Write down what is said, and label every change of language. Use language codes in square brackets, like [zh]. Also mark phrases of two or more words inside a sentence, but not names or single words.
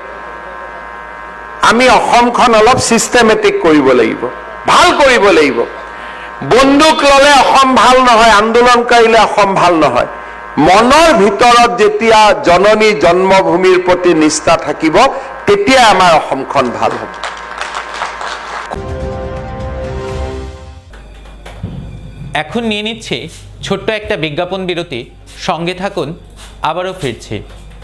[as] আমি অসমখন অলপ চিষ্টেমেটিক কৰিব লাগিব, ভাল কৰিব লাগিব। বন্দুক ললে অসম ভাল নহয়, আন্দোলন কৰিলে অসম ভাল নহয়। মনৰ ভিতৰত যেতিয়া জননী জন্মভূমিৰ প্ৰতি নিষ্ঠা থাকিব, তেতিয়া আমাৰ অসমখন ভাল হ'ব। [bn] এখন নিয়ে নিচ্ছে ছোট্ট একটা বিজ্ঞাপন বিরতি। সঙ্গে থাকুন, আবারও ফিরছি।